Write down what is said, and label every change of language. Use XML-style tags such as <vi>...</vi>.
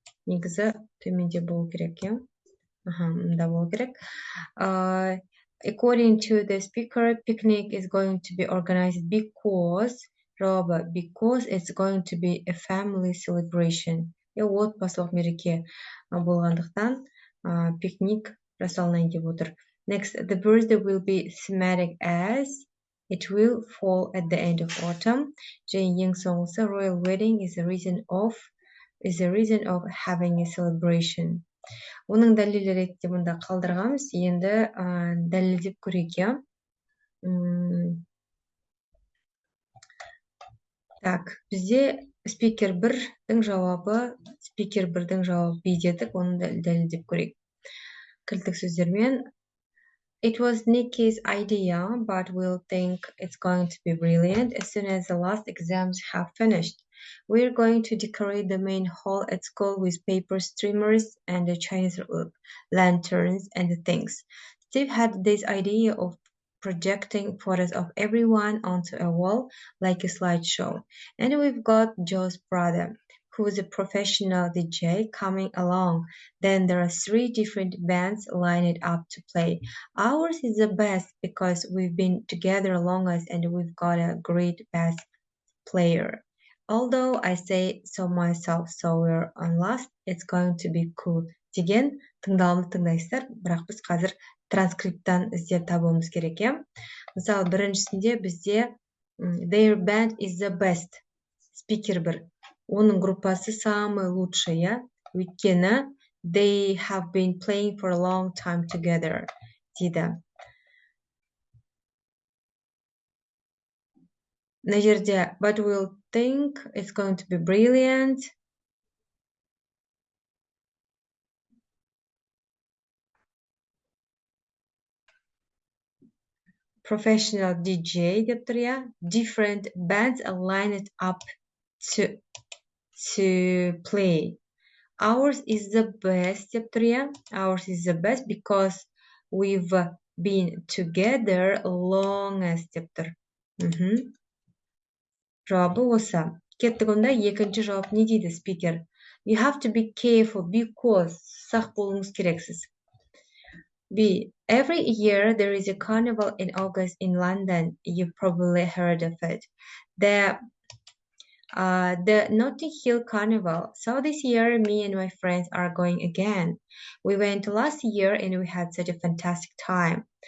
<kk>Негізі төменде болу керек, мұнда болу керек.</kk> <en>According to the speaker, picnic is going to be organized because it's going to be a family celebration.</en> <kk>Отбасылық мереке болғандықтан пикник жасалынайын деп отыр.</kk> <en>Next, the birthday will be thematic as it will fall at the end of autumn.</en> <kk>Және ең соңғысы</kk> <en>royal wedding is the reason of having a celebration.</en> <kk>Оның дәлелі ретінде мұнда қалдырғанбыз. Енді дәлелдеп көрейік, Так, бізде спикер 1-дің жауабы B дедік, оны дәлелдеп көрейік. Кілттік сөздермен.</kk> <en>It was Nikki's idea, but we'll think it's going to be brilliant as soon as the last exams have finished. We're going to decorate the main hall at school with paper streamers and the Chinese lanterns and things. Steve had this idea of projecting photos of everyone onto a wall like a slideshow. And we've got Joe's brother, who is a professional DJ, coming along. Then there are 3 different bands lined up to play. Ours is the best because we've been together longest and we've got a great bass player. Although I say so myself, so we're on last, it's going to be cool.</en> <kk>Деген тыңдалымды тыңдайсыздар, бірақ біз қазір транскриптан іздеп табуымыз керек, Мысалы, біріншісінде бізде</kk> <en>their band is the best.</en> <kk>Спикер 1. Оның группасы</kk> <ru>самый лучший,</ru> <en>Өйткені they have been playing for a long time together.</en> <kk>Дейді. Мына жерде</kk> <en>but we'll think it's going to be brilliant. professional DJ</en> <kk>деп тұр, иә.</kk> <en>Different bands lined up to play. Ours is the best</en> <kk>деп тұр, иә.</kk> <en>Ours is the best because we've been together longest</en> <kk>деп тұр. Жауабы осы. Кеттік онда, екінші жауап не дейді спикер?</kk> <en>You have to be careful because</en> <kk>сақ болуыңыз керексіз.</kk> <en>B. Every year there is a carnival in August in London. You've probably heard of it. The Notting Hill Carnival. So this year, me and my friends are going again. We went last year and we had such a fantastic time.</en>